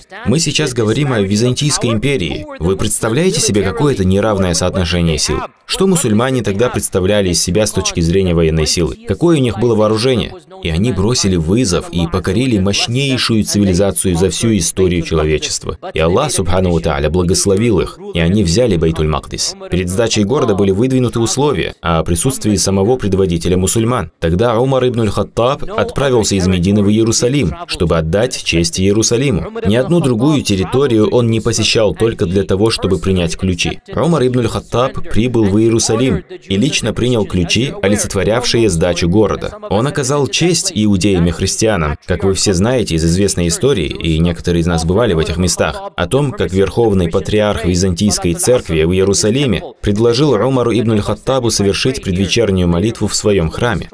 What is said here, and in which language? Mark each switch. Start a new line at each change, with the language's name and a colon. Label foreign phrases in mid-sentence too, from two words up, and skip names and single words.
Russian: Мы сейчас говорим о Византийской империи. Вы представляете себе какое-то неравное соотношение сил? Что мусульмане тогда представляли из себя с точки зрения военной силы? Какое у них было вооружение? И они бросили вызов и покорили мощнейшую цивилизацию за всю историю человечества. И Аллах,
Arabic: سبحانه وتعالى,
Russian: благословил их, и они взяли Бейтуль-Макдис. Перед сдачей города были выдвинуты условия о присутствии самого предводителя мусульман. Тогда Умар ибн аль-Хаттаб отправился из Медины в Иерусалим, чтобы отдать честь Иерусалиму. Ни одну другую территорию он не посещал только для того, чтобы принять ключи. Умар ибн аль-Хаттаб прибыл в Иерусалим и лично принял ключи, олицетворявшие сдачу города. Он оказал честь иудеям и христианам, как вы все знаете из известной истории, и некоторые из нас бывали в этих местах, о том, как верховный патриарх Византийской церкви в Иерусалиме предложил Умару ибн аль-Хаттабу совершить предвечернюю молитву в своем храме.